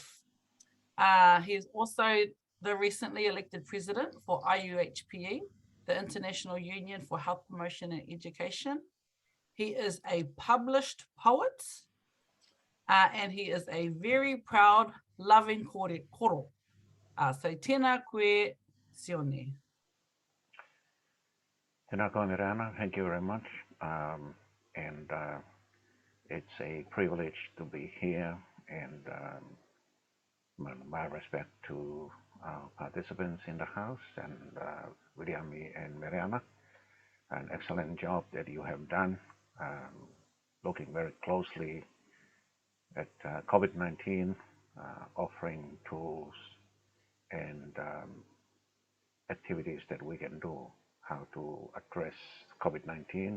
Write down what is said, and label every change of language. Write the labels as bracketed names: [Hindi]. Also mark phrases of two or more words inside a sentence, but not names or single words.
[English] He is also the recently elected president for IUHPE, the International Union for Health Promotion and Education. He is a published poet, and he is a very proud, loving koro. [Māori] So tēnā koe, Sione. Tēnā koe, Mirana. [English] Thank you very much. It's a privilege to be here, and my respect to our participants in the house, and Williami and Mirana. An excellent job that you have done, looking very closely at COVID-19, offering tools and activities that we can do, how to address COVID-19.